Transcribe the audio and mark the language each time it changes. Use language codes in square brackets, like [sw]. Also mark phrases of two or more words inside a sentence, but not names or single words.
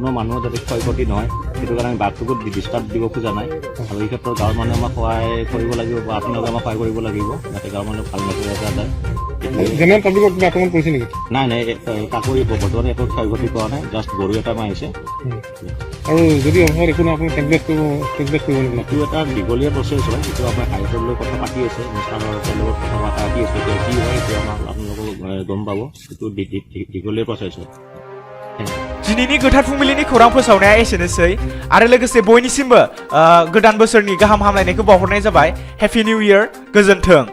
[as] মানুহৰ যাতে ক্ষয় ক্ষতি নহয় সেইটো কাৰণে আমি বাঘটোকো ডিষ্টাৰ্ব দিব খোজা নাই আৰু এই ক্ষেত্ৰত গাঁৱৰ মানুহে আমাক সহায় কৰিব লাগিব বা আপোনালোকে আমাক সহায় কৰিব লাগিব যাতে গাঁৱৰ মানুহে ভাল মেছেজ এটা যায় [en] general public [as] কিবা আক্ৰমণ কৰিছে নেকি নাই নাই কাকো বৰ্তমানে একো ক্ষয় ক্ষতি কৰা নাই জাষ্ট গৰু এটা মাৰিছে আৰু যদি অসমত একো আপুনি টেকবেক এইটো এটা দীঘলীয়া প্ৰচেছ হয় যিটো আমাৰ হাইকোৰ্টৰ লৈ কথা পাতি আছে নেশ্যনেলৰ লগত কথা পাতি আছে এতিয়া কি হয় সেইটো আমাৰ আপোনালোকক গম পাব এইটো দীঘলীয়া প্ৰচেছ হয় [brx] दिनैनि गोथार फुंबिलिनि खौरां फोसावनाया एसेनोसै आरो लोगोसे बयनिसिमबो गोदान बोसोरनि गाहाम हामलायनायखौ बावहरनाय जाबाय [en] happy new year [brx] गोजोन्थों